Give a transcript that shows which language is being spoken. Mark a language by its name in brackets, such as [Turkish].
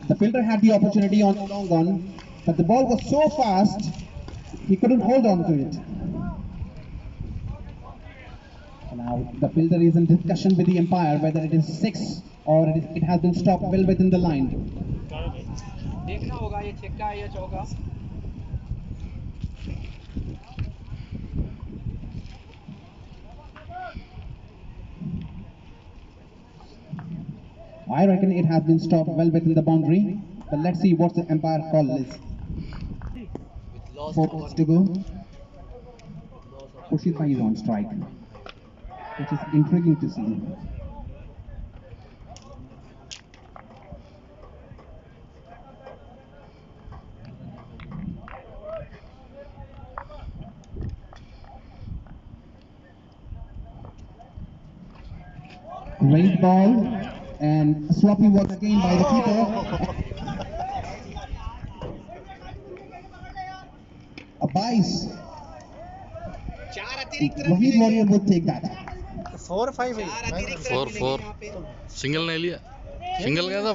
[English] The fielder had the opportunity on long on, but the ball was so fast, he couldn't hold on to it. Now the fielder is in discussion with the umpire whether it is 6 or it has been stopped well within the line. [Hindi] देखना होगा ये छक्का है या चौका। [English] I reckon it has been stopped well within the boundary, but let's see what the umpire call is. 4 balls to go. Khurshid Bhai is on strike, which is intriguing to see. Great ball and sloppy work again by the keeper. A bice. [Hindi] चार अतिरिक्त run [English] Wahid Warrior would take that. [Hindi] 4-5 है। चार अतिरिक्त run 4 single नहीं लिया, single गया था,